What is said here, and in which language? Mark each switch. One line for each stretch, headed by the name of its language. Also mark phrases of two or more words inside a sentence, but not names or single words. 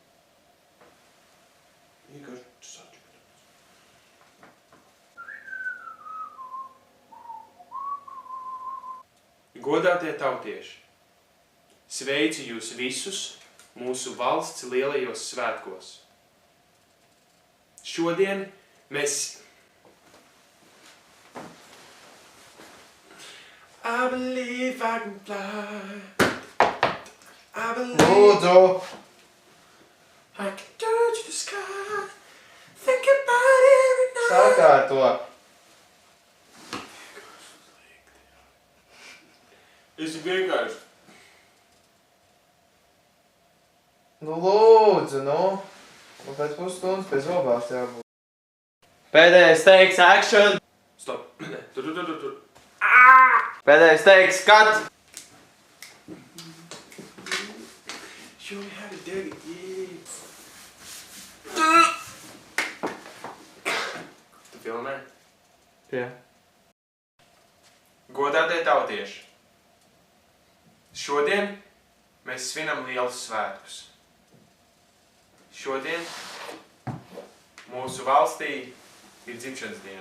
Latvian: Godātie tautieši, sveicu jūs visus mūsu valsts lielajos svētkos. Šodien mēs...
English: I believe I can fly. I believe
Latvian: Lūdzu!
English: I can touch the sky. Think about it every night.
Latvian: Sakārto! Es vienkārši... Nu lūdzu, nu! Man pēc pusstundas pēc zobās jābūt. Pēdējais teiks action! Stop. Tur. Pēdējais teiks cut!
English: Show me how to do it, yeah.
Latvian: Tu filmē? Jā. Godātie tautieši, šodien mēs svinam lielus svētkus. Šodien mūsu valstī ir dzimšanas diena.